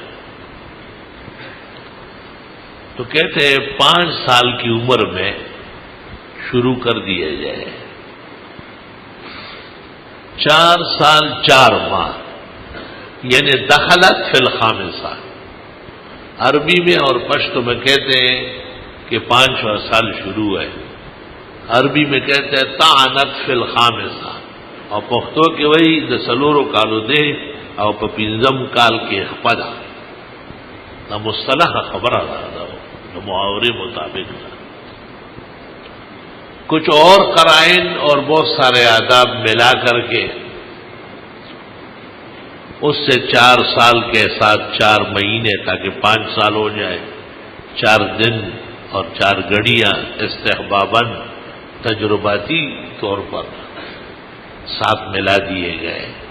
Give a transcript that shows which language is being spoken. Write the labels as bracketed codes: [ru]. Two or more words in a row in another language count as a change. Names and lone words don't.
[ur] تو کہتے ہیں 5 سال کی عمر میں شروع کر دیا جائے، 4 سال 4 ماہ یعنی [ar] دخلت فی الخامسہ۔ [ur] عربی میں اور پشتو میں کہتے ہیں کہ 5واں سال شروع ہے، عربی میں کہتے ہیں [ar] طعنت فی الخامسہ، [ps] اور پختو کې وایي د څلورو کالو دی او په 15 کال کې خپله، دا مصطلح خبره ده، د محاورے مطابق ده۔ [ur] کچھ اور قرائن اور بہت سارے آداب ملا کر کے اس سے 4 سال کے ساتھ 4 مہینے تاکہ 5 سال ہو جائے، 4 دن اور 4 گھڑیاں استحباباً تجرباتی طور پر ساتھ ملا دیے گئے۔